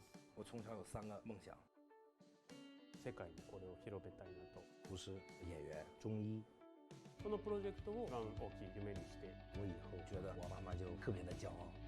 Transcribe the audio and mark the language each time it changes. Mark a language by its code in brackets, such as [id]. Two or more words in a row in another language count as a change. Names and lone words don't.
[zh] 我从小有3个梦想。 [ja] 世界にこれを広めたいなと。 [zh] 厨师、演员、中医。 [ja] このプロジェクトを一番大きい夢にして、 [zh] 我以后觉得我妈妈就特别的骄傲。